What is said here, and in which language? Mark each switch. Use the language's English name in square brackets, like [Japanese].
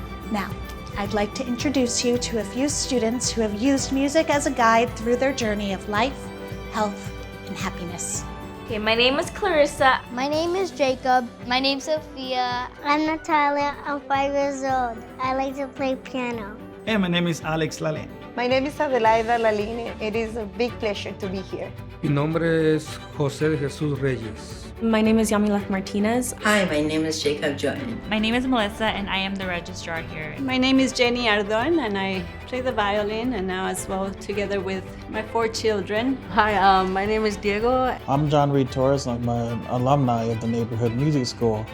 [English] Now, I'd like to introduce you to a few students who have used music as a guide through their journey of life, health, and happiness. Okay, my name is Clarissa. My name is Jacob. My name's Sophia. I'm Natalia. I'm 5 years old. I like to play piano. Hey, my name is Alex Lalin. My name is Adelaida Laline. It is a big pleasure to be here. [Spanish] Mi nombre es José de Jesús Reyes. [English] My name is Yamileth Martinez. Hi, my name is Jacob Jordan. My name is Melissa, and I am the registrar here. My name is Jenny Ardon, and I play the violin, and now as well together with my 4 children. Hi, my name is Diego. I'm John Reed Torres. I'm an alumni of the Neighborhood Music School.